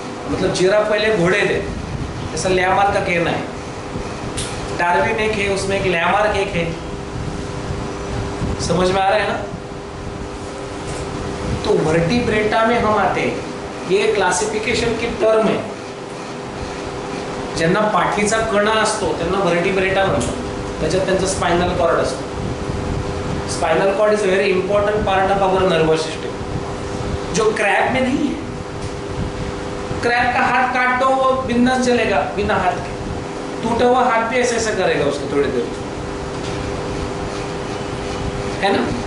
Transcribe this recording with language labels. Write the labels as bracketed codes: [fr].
[hi] मतलब जिराफ पहले घोड़े थे, ऐसा लैमार्क का कहना है। डार्विन एक है, उसमें एक लैमार्क एक है, समझ में आ रहा है ना। तो वर्टिब्रेटा में हम आते हैं, ये क्लासिफिकेशन की टर्म आहे. [mr] ज्यांना पाठीचा कणा असतो त्यांना वर्टिब्रेटा म्हणतात. त्याच्यात त्यांचा स्पाइनल कॉर्ड असतो. [en] spinal cord is a very important part of our nervous system, [hi] जो क्रैब में नहीं है. क्रैब का हाथ काट दो वो बिंदास चलेगा बिना हाथ के, टूटा हुआ हाथ भी ऐसे ऐसे करेगा उसको थोड़ी देर, है ना.